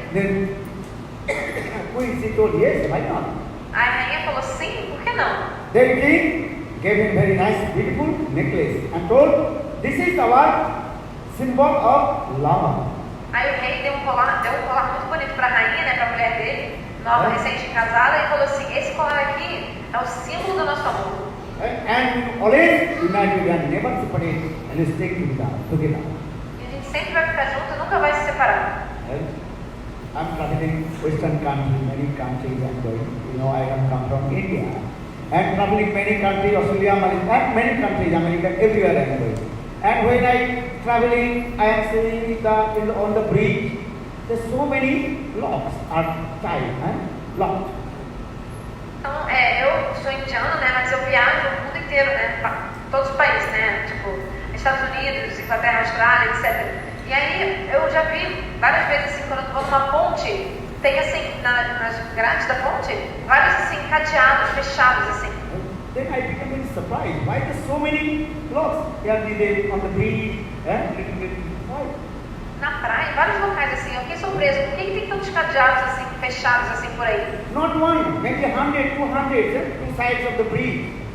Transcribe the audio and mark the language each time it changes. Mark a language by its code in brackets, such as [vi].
[en] Then queen she told yes, why not? [pt] A rainha falou sim, por que não? [en] Then king gave him very nice, beautiful necklace and told, this is our symbol of love. [pt] Aí o rei deu um colar muito bonito para a rainha, né, para a mulher dele, nova, recente-casada, e falou assim, esse colar aqui é o símbolo do nosso amor. [en] And always united and never separate and stay together. [pt] E a gente sempre vai ficar junto e nunca vai se separar. [en] I'm traveling Western countries, many countries I'm going. You know, I have come from India. And traveling many countries, Australia, Malaysia, many countries, America, everywhere I'm going. And when I traveling, I am seeing on the bridge, there's so many locks are tied, locked. [pt] Então, eu sou indiana, né, mas eu viajo o mundo inteiro, né, todos os países, né, tipo, a gente Estados Unidos, Inglaterra, Austrália, etc. E aí eu já vi várias vezes assim, quando eu vou numa ponte, tem assim, nas grades da ponte, vários assim, cadeados, fechados assim. [en] Then I became very surprised. Why there's so many clothes? Here on the beach, why? [pt] Na praia, em vários locais assim, eu fiquei surpreso. Por que tem tantos cadeados assim, fechados assim por aí? [en] Not one, maybe 100, 200, two sides of the bridge.